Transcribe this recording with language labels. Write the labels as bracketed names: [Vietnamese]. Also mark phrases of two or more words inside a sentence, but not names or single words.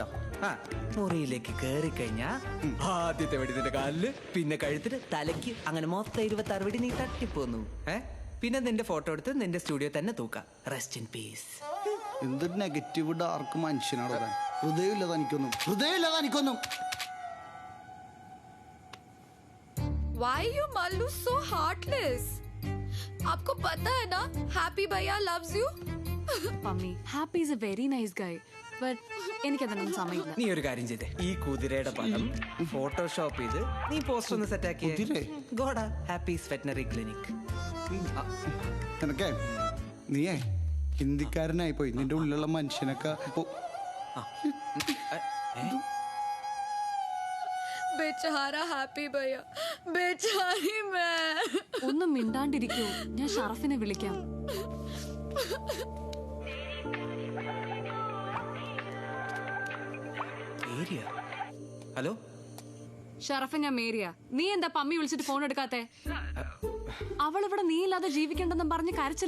[Malayalam] മുറിയിലേക്ക് കേറി കഴിഞ്ഞാ ആദ്യത്തെ വെടി നിന്റെ കാലില്, പിന്നെ കഴുത്തിന്, തലയ്ക്ക്, അങ്ങനെ മൊത്തം 26 വെടി നീ തട്ടിപ്പോന്നു. പിന്നെ നിന്റെ ഫോട്ടോ എടുത്ത് നിന്റെ സ്റ്റുഡിയോ തന്നെ തൂക്കാം. [English] Rest in peace. [Malayalam] എന്തൊരു [English] negative dark [Malayalam] മനുഷ്യനാണ്. ഹൃദയമില്ലാതെ എനിക്കൊന്നും. [English] Why you Mallu so heartless? [Hindi] आपको पता है ना, [English] Happy भैया loves you. Mummy, Happy is a very nice guy, but [Malayalam] എനിക്കതൊന്നും സമയമില്ല. നീ ഒരു കാര്യം ചെയ്തേ, ഈ കുതിരയുടെ പടം ഫോട്ടോഷോപ്പ് ചെയ്ത് നീ പോസ്റ്റർ ഒന്ന് സെറ്റ് ആക്കിയേ. ഗോഡ ഹാപ്പീസ് വെറ്ററിനറി ക്ലിനിക്. നിനക്കേ നീയേ ഹിന്ദിക്കാരനായി പോയി. നിന്റെ ഉള്ളിലുള്ള മനുഷ്യനൊക്കെ [Hindi] बेचारा हैप्पी भैया, बेचारी मैं. [Malayalam] ഒന്നും മിണ്ടാണ്ടിരിക്കൂ, ഞാൻ ഷറഫിനെ വിളിക്കാം. ഹലോ ഷറഫ്, ഞാൻ മേരിയ. നീ എന്താ പമ്മി വിളിച്ചിട്ട് ഫോൺ എടുക്കാത്തെ? അവളിവിടെ നീ ഇല്ലാതെ ജീവിക്കണ്ടെന്നും പറഞ്ഞ് കരച്ചില്ല.